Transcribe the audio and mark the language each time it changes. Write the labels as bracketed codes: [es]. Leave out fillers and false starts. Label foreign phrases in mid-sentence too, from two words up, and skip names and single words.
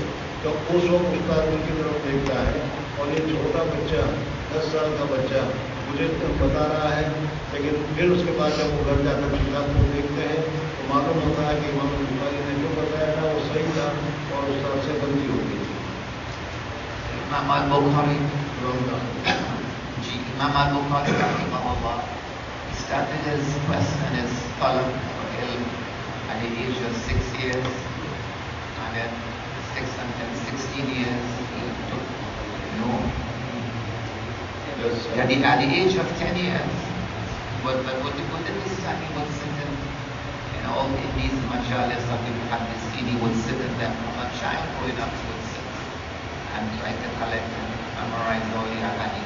[ur] تو اس وقت استاد ان کی طرف دیکھتا ہے، اور یہ چھوٹا بچہ 10 سال کا بچہ مجھے بتا رہا ہے، لیکن پھر اس کے بعد جب وہ گھر جا کر کتاب کو دیکھتے ہیں تو معلوم ہوتا ہے کہ امام بخاری نے جو بتایا تھا وہ صحیح تھا اور استاد سے غلطی ہو گئی تھی۔ [en] Imam al-Bukhari, Imam al-Bukhari rahimahullah, he started his quest and his talab for ilm at the age of 6 years, and at 6 and 16 years he took at the age of 10 years, but within this time he would sit in all in these majalis of the muhaddithin, he would sit in them from a child growing up, he would sit and try to collect and memorize all the hadith.